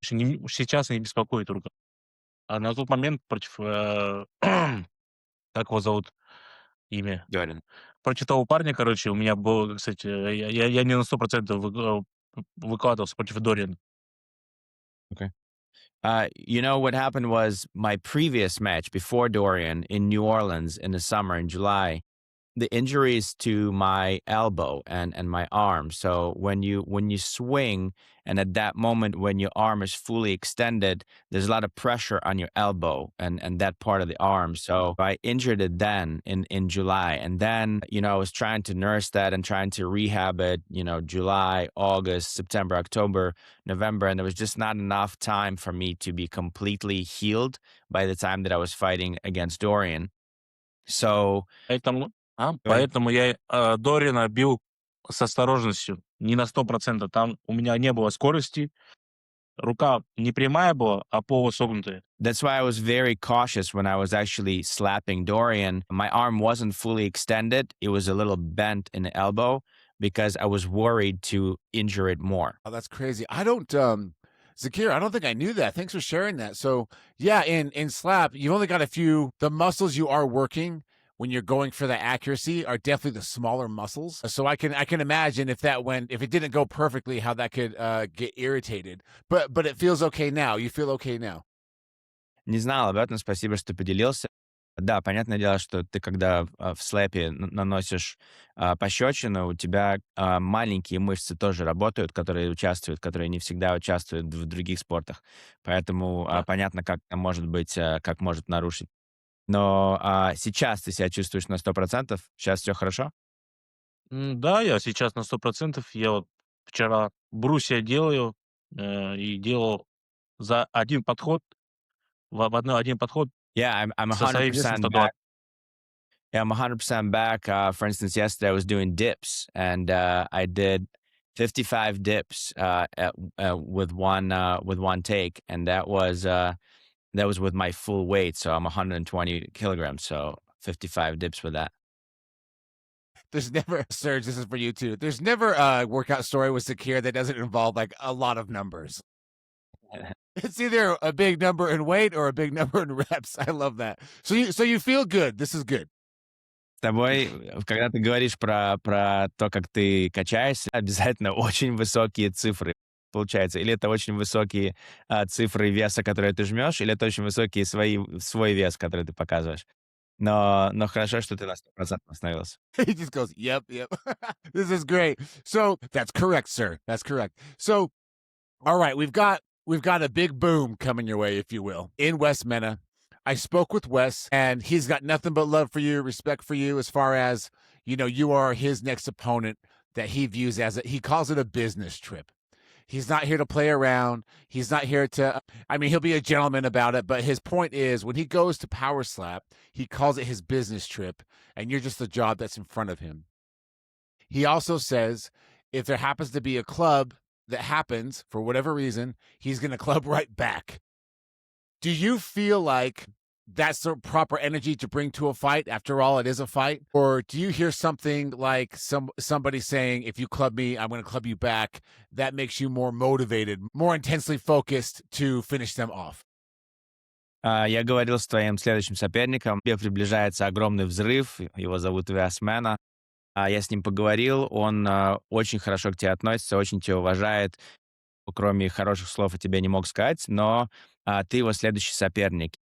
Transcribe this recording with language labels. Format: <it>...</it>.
<ru>Сейчас не беспокоит рука. А на тот момент против, как его зовут, имя? Дорин. Против того парня, короче, у меня было, кстати, я не на 100% выкладывался против Дориана.</ru> <en>Okay. You know, what happened was my previous match before Dorian in New Orleans in the summer in July, the injuries to my elbow and my arm. So when you swing and at that moment when your arm is fully extended, there's a lot of pressure on your elbow and that part of the arm. So I injured it then in July. And then, I was trying to nurse that and trying to rehab it, July, August, September, October, November. And there was just not enough time for me to be completely healed by the time that I was fighting against Dorian. So</en> <ru>Поэтому, Говори. поэтому я Дориана бил с осторожностью, не на 100%. Там у меня не было скорости, рука не прямая была, а полусогнутая.</ru> <en>That's why I was very cautious when I was actually slapping Dorian. My arm wasn't fully extended. It was a little bent in the elbow because I was worried to injure it more. Oh, that's crazy. I don't Zakir, I don't think I knew that. Thanks for sharing that. So yeah, in slap, you've only got a few. The muscles you are working when you're going for the accuracy are definitely the smaller muscles. So I can imagine if it didn't go perfectly, how that could get irritated. But it feels okay now. You feel okay now.</en> <ru>Не знал об этом, спасибо, что поделился. Да, понятное дело, что ты, когда в слэпе наносишь пощечину, у тебя маленькие мышцы тоже работают, которые не всегда участвуют в других спортах. Поэтому Да. понятно, как это может быть, как может нарушить. Но сейчас ты себя чувствуешь на 100%? Сейчас все хорошо? Да, я сейчас на 100%. Я вот вчера брусья делаю, и делал за один подход, один подход</ru> <en>Yeah, I'm</en> <ru>со своим весом</ru> <en>100%</en> <ru>120.</ru> <en>back. Yeah, I'm 100% back. For instance, yesterday I was doing dips, and I did 55 dips with one take, and that was with my full weight. So I'm 120 kilograms. So 55 dips with that. There's never Serge, this is for you too. There's never a workout story with Zakir that doesn't involve like a lot of numbers. It's either a big number in weight or a big number in reps. I love that. So you feel good. This is good.</en> <ru>С тобой, когда ты говоришь про то, как ты качаешься, обязательно очень высокие цифры получается. Или это очень высокие цифры веса, которые ты жмешь, или это очень высокий свой вес, который ты показываешь. Но хорошо, что ты на 100% остановился.</ru> <en>He just goes, yep. This is great. So that's correct, sir. That's correct. So, all right, we've got a big boom coming your way, if you will, in Wes Mena. I spoke with Wes, and he's got nothing but love for you, respect for you, as far as, you are his next opponent that he views he calls it a business trip. He's not here to play around. He's not here to, he'll be a gentleman about it, but his point is when he goes to power slap, he calls it his business trip, and you're just the job that's in front of him. He also says if there happens to be a club that happens for whatever reason, he's going to club right back. Do you feel like that's the proper energy to bring to a fight? After all, it is a fight. Or do you hear something like somebody saying, if you club me, I'm going to club you back? That makes you more motivated, more intensely focused to finish them off.</en> <ru>Я говорил с твоим следующим соперником. Тебе приближается огромный взрыв. Его зовут Вес Мена. Я с ним поговорил. Он очень хорошо к тебе относится, очень тебя уважает. Кроме хороших слов о тебе не мог сказать, но ты его следующий соперник.</ru>